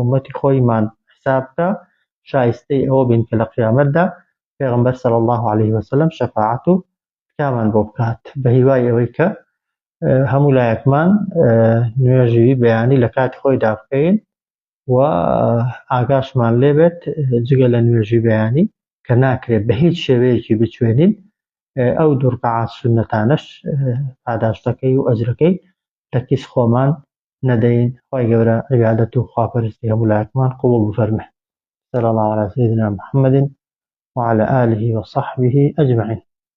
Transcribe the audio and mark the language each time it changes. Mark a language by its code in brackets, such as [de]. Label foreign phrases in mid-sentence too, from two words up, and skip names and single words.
[ckb] ئومەتی خۆیمان حساب بکە، شایستەی ئەوە بین کە لە قیامەتدا پێغەمبەر [ar] صلی الله عليه وسلم [ckb] شەفاعەت و تکامان بۆ بکات بە هیوای ئەوەی کە هەموو لایەکمان نوێژی بەیانی لە کاتی خۆیدا بکەین و ئاگاشمان لێبێت جگە لە نوێژی بەیانی کە ناکرێت بە هیچ شێوەیەکی بچوێنین ئەو دوو ڕکعات سونەتانەش پاداشتەکەی و ئەجرەکەی لە کیس خۆمان نەدەین. خوای گەورە عیبادەت و خواپەرستی هەموو لایەکمان قبوڵ بفەرمێ. [ar] صلى الله على سيدنا محمد وعلى آله وصحبه أجمعين.